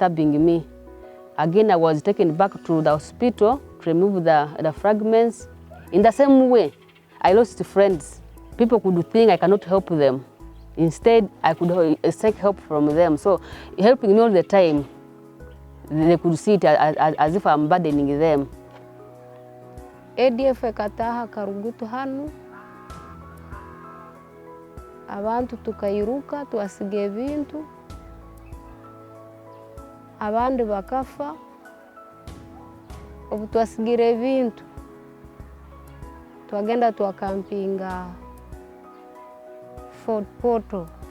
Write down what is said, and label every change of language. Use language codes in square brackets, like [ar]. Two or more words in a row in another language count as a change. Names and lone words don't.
[en] Again, I was taken back to the hospital remove the fragments. In the same way, I lost friends. People could think I cannot help them. Instead, I could seek help from them. So helping me all the time, they could see it as if I'm burdening them. [ttj] ADF ekataha karugutu hanu abantu tukairuka tuwasige ebintu abandi bakafa obu twasigire ebintu twagenda twakampinga Fort Portal.